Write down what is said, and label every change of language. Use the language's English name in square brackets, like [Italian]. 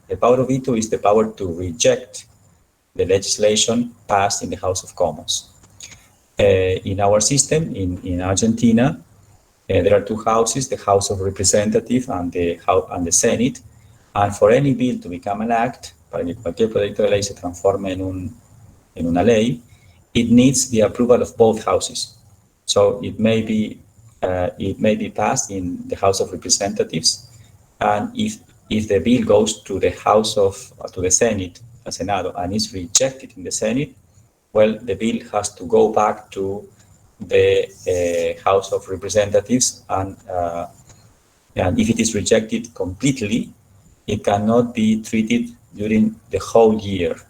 [English] The power of veto is the power to reject the legislation passed in the House of Commons. In our system, in Argentina, there are two houses, the House of Representatives and the Senate. And for any bill to become an act, [Spanish] para que cualquier proyecto de ley se transforme en una ley, [English] it needs the approval of both houses. So it may be passed in the House of Representatives, and if the bill goes to the to the Senate, Senado, and is rejected in the Senate, well, the bill has to go back to the House of Representatives, and if it is rejected completely, it cannot be treated during the whole year.